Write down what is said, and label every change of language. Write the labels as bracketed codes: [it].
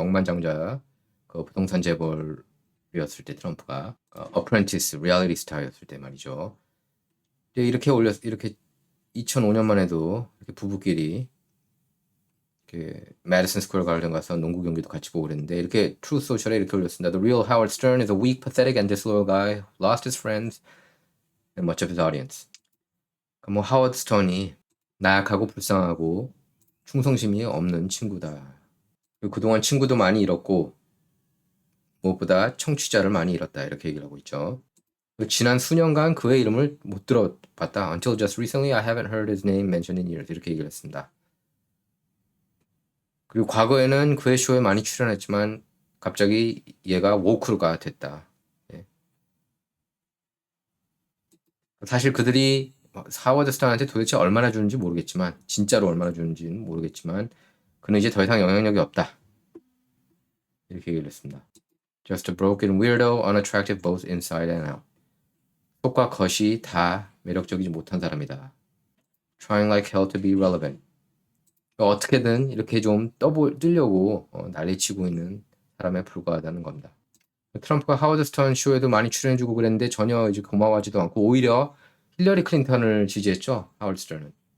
[ko] 억만장자 그 부동산 재벌이었을 때 트럼프가 어프렌티스 리얼리티 스타였을 때 말이죠. 근데 이렇게 2005년만 해도 이렇게 부부끼리 이렇게 매디슨 스퀘어 가든 가서 농구 경기도 같이 보고 그랬는데 이렇게 트루 소셜에 이렇게 올렸습니다. [en] The real Howard Stern is a weak, pathetic, and disloyal guy. Lost his friends and much of his audience. [ko] 그러니까 뭐 하워드 스턴이 나약하고 불쌍하고 충성심이 없는 친구다. 그리고 그동안 친구도 많이 잃었고 무엇보다 청취자를 많이 잃었다. 이렇게 얘기를 하고 있죠. 지난 수년간 그의 이름을 못 들어봤다. [en] Until just recently, I haven't heard his name mentioned in years. [ko] 이렇게 얘기를 했습니다. 그리고 과거에는 그의 쇼에 많이 출연했지만 갑자기 얘가 워크가 됐다. 예. 사실 그들이 하워드 스턴한테 도대체 얼마나 주는지 모르겠지만 진짜로 얼마나 주는지는 모르겠지만 그는 이제 더 이상 영향력이 없다. 이렇게 얘기를 했습니다. [en] Just a broken weirdo, unattractive both inside and out. [ko] 속과 겉이 다 매력적이지 못한 사람이다. [en] Trying like hell to be relevant. [ko] 어떻게든 이렇게 좀 뜨려고 난리치고 있는 사람에 불과하다는 겁니다. 트럼프가 하워드 스턴 쇼에도 많이 출연해주고 그랬는데 전혀 이제 고마워하지도 않고 오히려 힐러리 클린턴을 지지했죠. 하워드 스턴은.